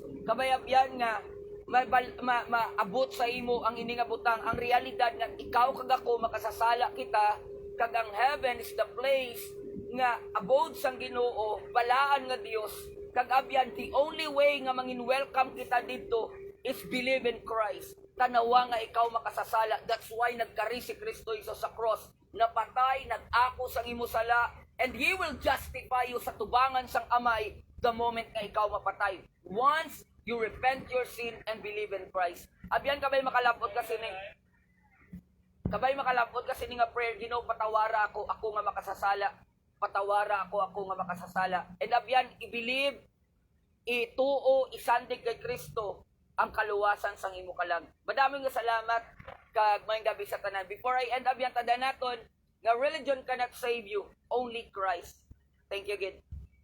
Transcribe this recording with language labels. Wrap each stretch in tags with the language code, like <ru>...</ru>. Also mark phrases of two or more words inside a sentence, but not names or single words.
<hil>Kabayab yan nga maabot sa imo ang ini nga butang. Ang realidad nga ikaw kag ako makasasala kita, kag ang</hil> <en>heaven is the place</en> <hil>nga abode sang Ginoo, balaan nga Dios. Kag abyan,</hil> <en>the only way</en> <hil>nga mangin welcome kita dito</hil> <en>is believe in Christ.</en> <hil>Tanawa nga ikaw makasasala.</hil> <en>That's why</en> <hil>nagkari si Kristo Jesus sa cross, napatay, nag-ako sang imo sala,</hil> <en>and He will justify you</en> <hil>sa tubangan sang Amay</hil> <en>the moment</en> <hil>nga ikaw mapatay.</hil> <en>Once you repent your sin and believe in Christ.</en> <hil>Abyan kabay makalapot kasi ni nga prayer, Ginoo patawara ako nga makasasala. Patawara ako nga makasasala. And abyan, i-believe, ituo, isandig kay Kristo ang kaluwasan sang imo kalag. Madaming nga salamat kag mayong gabi sa tanan.</hil> <en>Before I end up yan,</en> <hil>tanda naton nga</hil> <en>religion cannot save you, only Christ. Thank you again.</en>